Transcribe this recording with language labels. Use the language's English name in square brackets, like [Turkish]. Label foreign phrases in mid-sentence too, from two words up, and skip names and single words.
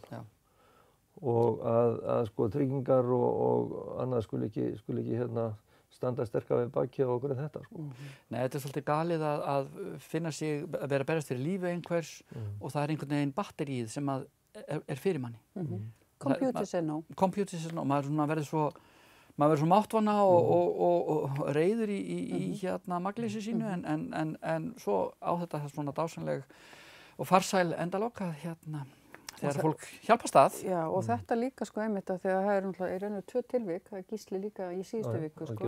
[Icelandic] Já. Og að sko tryggingar og annað skuli ekki hérna standa sterkar við bakið og okkur en þetta sko. Nei, þetta er svolítið galið að finna sig, að vera að berast fyrir lífi einhvers og það er einhvern veginn batterið sem að er fyrir manni. [English] Computer says no. Computer says no. [Icelandic] Maður verður svo máttvana og reiður í hérna magleysi sínu en svo á þetta svona dásanleg og farsæl endalok að hérna þegar fólk hjálpast að. Já, og þetta líka sko einmitt að þegar það er náttúrulega í rauninu 2 tilvik, það er Gísli líka í síðustu viku sko.